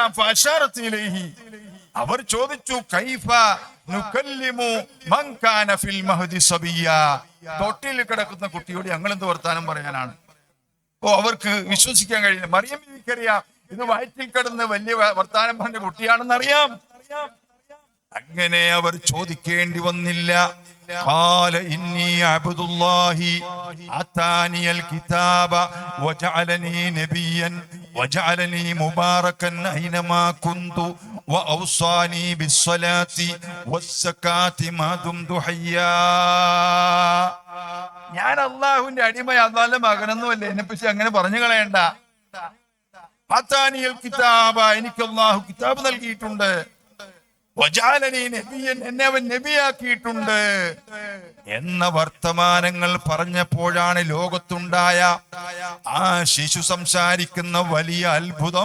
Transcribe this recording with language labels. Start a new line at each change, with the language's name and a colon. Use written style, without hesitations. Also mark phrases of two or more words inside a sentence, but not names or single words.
Arabic: فأشارت إليه,
Malayalam: അവർ ചോദിച്ചു
Arabic: كيف نكلم من كان في المهد صبيا,
Malayalam: തൊട്ടിൽ കിടക്കുന്ന കുട്ടിയോട് ഞങ്ങൾ എന്ത് വർത്താനം പറയാനാണ്? അവർക്ക് വിശ്വസിക്കാൻ കഴിയില്ല. മറിയം ബീവിക്കറിയാം ഇത് വയറ്റിൽ കിടന്ന് വലിയ വർത്താനം പറഞ്ഞ കുട്ടിയാണെന്ന് അറിയാം. അങ്ങനെ അവർ ചോദിക്കേണ്ടി വന്നില്ല.
Arabic: قال إني عبد الله آتاني الكتاب وجعلني نبيا وجعلني مباركا أينما كنت وأوصاني بالصلاة والزكاة ما دمت حيا.
Malayalam: ഞാൻ അള്ളാഹുവിന്റെ അടിമ, അള്ളാഹിന്റെ മകനൊന്നുമല്ല, എന്നെ പറ്റി അങ്ങനെ പറഞ്ഞു കളയണ്ട.
Arabic: آتاني الكتاب,
Malayalam: എനിക്ക് അള്ളാഹു കിതാബ് നൽകിയിട്ടുണ്ട്.
Arabic: وجعلني نبيا,
Malayalam: എന്നെ അവൻ നബിയാക്കിയിട്ടുണ്ട് എന്ന വർത്തമാനങ്ങൾ പറഞ്ഞപ്പോഴാണ് ലോകത്തുണ്ടായ ആ ശിശു സംസാരിക്കുന്ന വലിയ അത്ഭുതം.